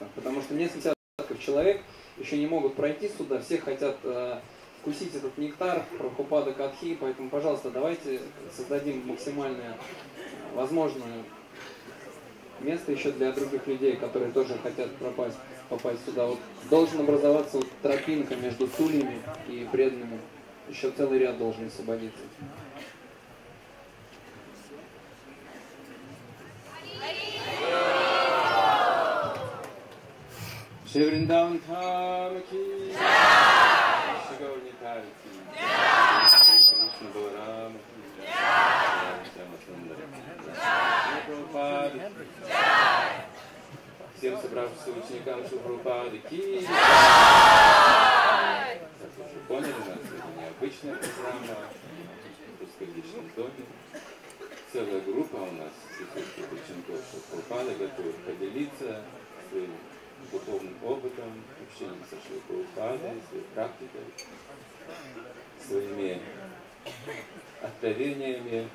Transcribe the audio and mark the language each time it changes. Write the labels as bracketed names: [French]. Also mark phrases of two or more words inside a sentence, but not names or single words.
[Russian] Потому что несколько десятков человек еще не могут пройти сюда, все хотят вкусить этот нектар Прабхупада Катхи, поэтому, пожалуйста, давайте создадим максимально возможное место еще для других людей, которые тоже хотят попасть сюда. Вот должен образоваться вот тропинка между стульями и преданными. Еще целый ряд должен освободиться. [Hindi] Шри Вриндаvan Dham की जय, Шри Гаур Никай की जय, Кришна Баларам की जय, [Russian] всем собравшимся ученикам Шри Прабхупады [Hindi] की जय. [Russian] Как вы уже поняли, у нас это необычная программа в русскоязычном доме. Целая группа у нас присутствует учеников Шри Прабхупады, готовы поделиться своим духовным опытом, общением со Шри Прабхупадой, своей практикой, своими откровениями.